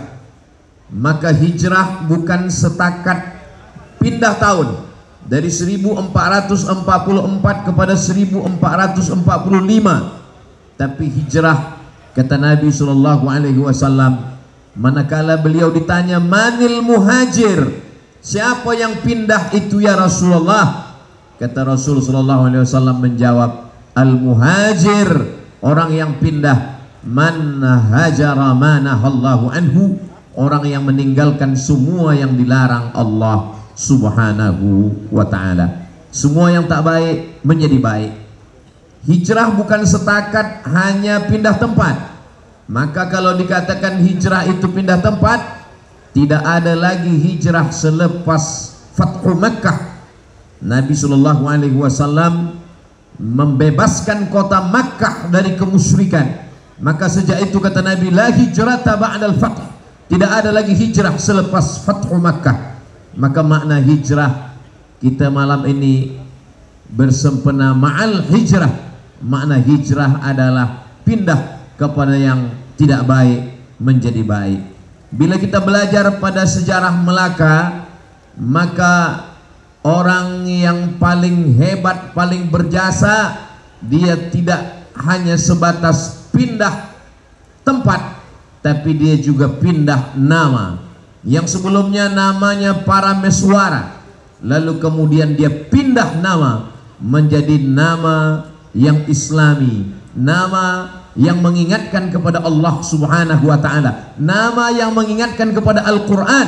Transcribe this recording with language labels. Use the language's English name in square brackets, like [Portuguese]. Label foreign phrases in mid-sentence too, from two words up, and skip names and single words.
[Malay] Maka hijrah bukan setakat pindah tahun dari 1444 kepada 1445, tapi hijrah, kata Nabi SAW, manakala beliau ditanya [Arabic] من المهاجر, [Malay] siapa yang pindah itu [Arabic] يا رسول الله, [Malay] kata Rasul SAW menjawab, [Arabic] المهاجر, [Malay] orang yang pindah, [Arabic] من هجر ما نهى الله عنه, [Malay] orang yang meninggalkan semua yang dilarang Allah [Arabic] سبحانه وتعالى. [Malay] Semua yang tak baik menjadi baik. Hijrah bukan setakat hanya pindah tempat. Maka kalau dikatakan hijrah itu pindah tempat, tidak ada lagi hijrah selepas Fathu Makkah. Nabi SAW membebaskan kota Makkah dari kemusyrikan. Maka sejak itu kata Nabi, [Arabic] لا هجرة بعد الفتح, [Malay] tidak ada lagi hijrah selepas Fathu Makkah. Maka makna hijrah, kita malam ini bersempena [Arabic] مع الهجرة. [Malay] Makna hijrah adalah pindah kepada yang tidak baik menjadi baik. Bila kita belajar pada sejarah Melaka, maka orang yang paling hebat, paling berjasa, dia tidak hanya sebatas pindah tempat, tapi dia juga pindah nama. Yang sebelumnya namanya Parameswara, lalu kemudian dia pindah nama menjadi nama yang Islami, nama yang mengingatkan kepada Allah [Arabic] سبحانه وتعالى, [Malay] nama yang mengingatkan kepada Al-Quran.